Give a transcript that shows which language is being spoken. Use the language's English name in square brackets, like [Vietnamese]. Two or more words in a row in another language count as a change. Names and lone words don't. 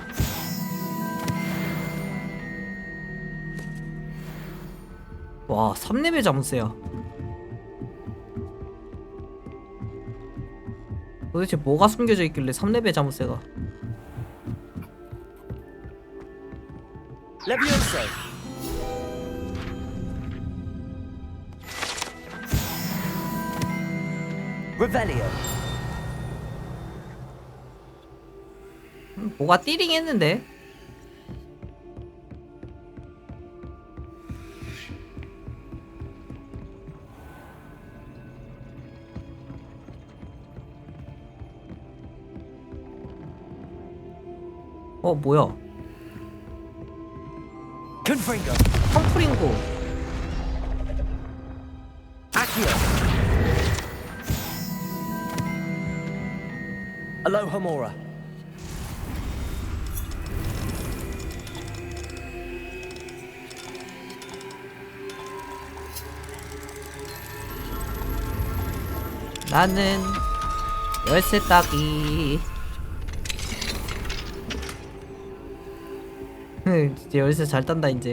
[Korean] 와, 3레벨 잠수야. 도대체 뭐가 숨겨져 있길래 3레벨 잠수가? [English] Levioso. Revelio. [Korean] 뭐가 띠링 했는데? 뭐야? [English] Confringo. [Korean] 펌프링고. [English] Accio. Alohomora. [Korean] 나는 열쇠 따기. 진짜 열쇠 잘 딴다 이제.